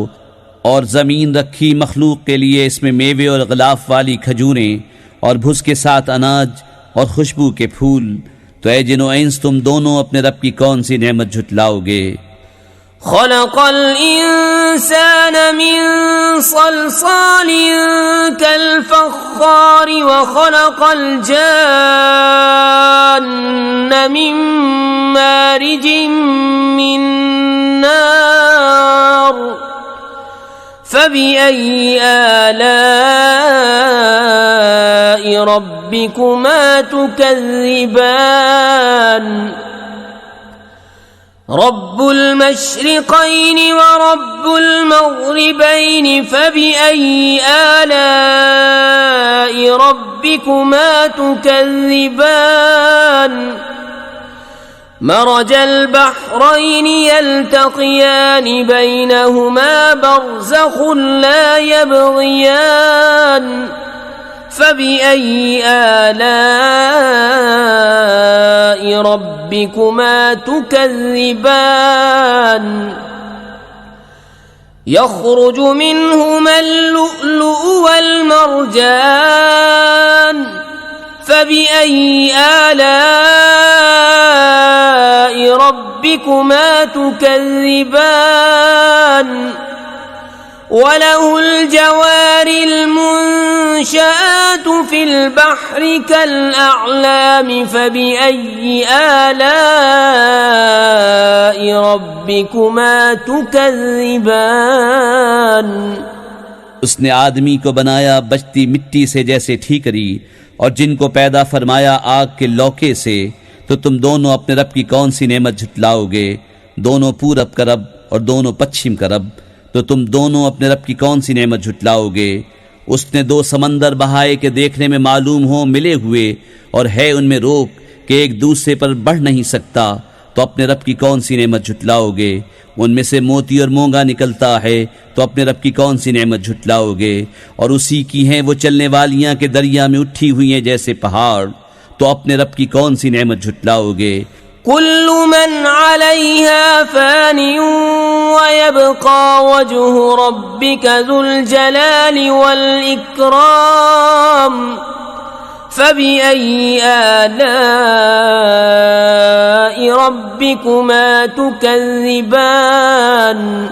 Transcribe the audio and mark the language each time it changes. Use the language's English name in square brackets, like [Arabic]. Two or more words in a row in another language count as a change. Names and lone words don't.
[Urdu] اور زمین رکھی مخلوق کے لیے، اس میں میوے اور غلاف والی کھجوریں اور بھس کے ساتھ اناج اور خوشبو کے پھول. تو اے جن و انس، تم دونوں اپنے رب کی کون سی نعمت جھٹلاؤ گے. [Arabic] خلق الإنسان من صلصال كالفخار وخلق الجان من مارج من نار. فبأي آلاء ربكما تكذبان. رب المشرقين ورب المغربين فبأي آلاء ربكما تكذبان. مرج البحرين يلتقيان بينهما برزخ لا يبغيان. فبأي آلاء ربكما تكذبان. يخرج منهما اللؤلؤ والمرجان. فبأي آلاء ربكما تكذبان. وله الجوار المنشآت في البحر كالأعلام. فبأي آلاء ربكما تكذبان. [Urdu] اس نے آدمی کو بنایا بجتی مٹی سے جیسے ٹھیکری، اور جن کو پیدا فرمایا آگ کے لوکے سے. تو تم دونوں اپنے رب کی کون سی نعمت جھٹلاؤ گے. دونوں پورب کا رب اور دونوں پچھم کا رب. تو تم دونوں اپنے رب کی کون سی نعمت جھٹلاؤ گے. اس نے دو سمندر بہائے کہ دیکھنے میں معلوم ہو ملے ہوئے، اور ہے ان میں روک کہ ایک دوسرے پر بڑھ نہیں سکتا. تو اپنے رب کی کون سی نعمت جھٹلاؤ گے۔ ان میں سے موتی اور مونگا نکلتا ہے، تو اپنے رب کی کون سی نعمت جھٹلاؤ گے. اور اسی کی ہیں وہ چلنے والیاں کہ دریا میں اٹھی ہوئی ہیں جیسے پہاڑ. تو اپنے رب کی کون سی نعمت جھٹلاؤ گے. [Arabic] كل من عليها فان ويبقى وجه ربك ذو الجلال والإكرام. فبأي آلاء ربكما تكذبان.